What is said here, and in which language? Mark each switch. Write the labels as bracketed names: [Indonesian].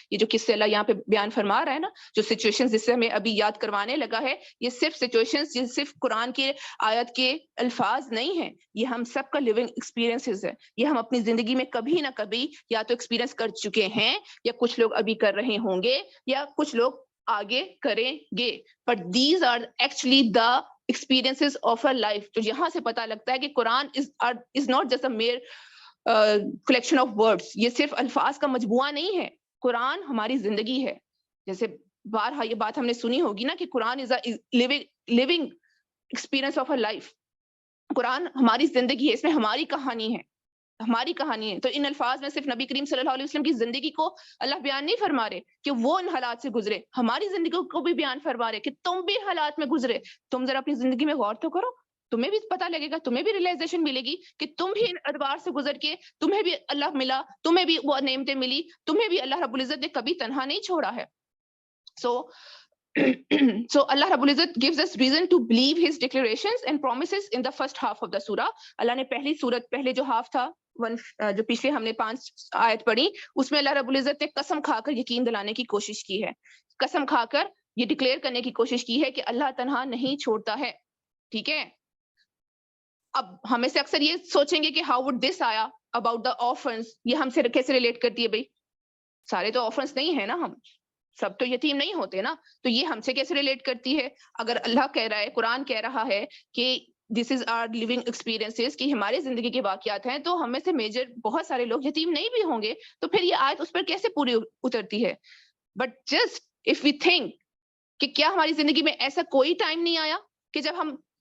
[Urdu] یہ جو قصے اللہ یہاں پہ بیان فرما رہا ہے نا، جو situations جس سے ہمیں ابھی یاد کروانے لگا ہے، یہ صرف situations، یہ صرف قرآن کے آیت کے الفاظ نہیں ہیں، یہ ہم سب کا [English] living experiences [Urdu] ہے. یہ ہم اپنی زندگی میں کبھی نہ کبھی یا تو ایکسپیرینس کر چکے ہیں، یا کچھ لوگ ابھی کر رہے ہوں گے، یا کچھ لوگ آگے کریں گے. [English] But these are actually the experiences of our life. [Urdu] تو یہاں سے پتا لگتا ہے کہ [English] Quran is not just a mere collection of words. [Urdu] یہ صرف الفاظ کا مجموعہ نہیں ہے، قرآن ہماری زندگی ہے. جیسے بارہا یہ بات ہم نے سنی ہوگی نا کہ قرآن [English] is a living experience of our life. [Urdu] قرآن ہماری زندگی ہے، اس میں ہماری کہانی ہے. تو ان الفاظ میں صرف نبی کریم صلی اللہ علیہ وسلم کی زندگی کو اللہ بیان نہیں فرما رہے کہ وہ ان حالات سے گزرے، ہماری زندگی کو بھی بیان فرما رہے کہ تم بھی حالات میں گزرے. تم ذرا اپنی زندگی میں غور تو کرو، تمہیں بھی پتہ لگے گا، تمہیں بھی ریلائزیشن ملے گی کہ تم بھی ان ادوار سے گزر کے، تمہیں بھی اللہ ملا، تمہیں بھی وہ نعمتیں ملی، تمہیں بھی اللہ رب العزت نے کبھی تنہا نہیں چھوڑا ہے. [English] So Allah Rabbul Izzat gives us reason to believe his declarations and promises in the first half of the surah. [Urdu] اللہ نے پہلے جو ہاف تھا، جو پچھلے ہم نے 5 آیت پڑھی، اس میں اللہ رب العزت نے قسم کھا کر یقین دلانے کی کوشش کی ہے، قسم کھا کر یہ ڈکلیئر کرنے کی کوشش کی ہے کہ اللہ تنہا نہیں چھوڑتا ہے. ٹھیک ہے. اب ہمیں سے اکثر یہ سوچیں گے کہ [English] how would this آیا about the orphans, [Urdu] یہ ہم سے کیسے ریلیٹ کرتی ہے؟ بھائی سارے تو آرفنز نہیں ہیں نا، ہم سب تو یتیم نہیں ہوتے نا، تو یہ ہم سے کیسے ریلیٹ کرتی ہے؟ اگر اللہ کہہ رہا ہے، قرآن کہہ رہا ہے کہ [English] this is our living experiences, [Urdu] کہ ہمارے زندگی کے واقعات ہیں، تو ہم میں سے میجر بہت سارے لوگ یتیم نہیں بھی ہوں گے، تو پھر یہ آیت اس پر کیسے پوری اترتی ہے؟ [English] but just if we think [Urdu] کہ کیا ہماری زندگی میں ایسا کوئی ٹائم نہیں آیا کہ جب ہم